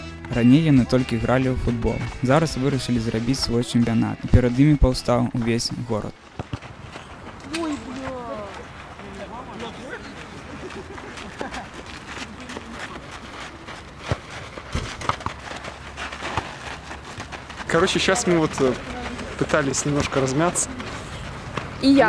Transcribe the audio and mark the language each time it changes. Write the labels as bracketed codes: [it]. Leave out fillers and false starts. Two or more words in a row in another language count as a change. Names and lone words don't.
[be] Раней яны толькі гралі ў футбол. Зараз вырашылі зрабіць свой чэмпіянат. І перад імі паўстаў увесь горад. [ru] Короче, сейчас мы вот пытались немножко размяться. [be] И як?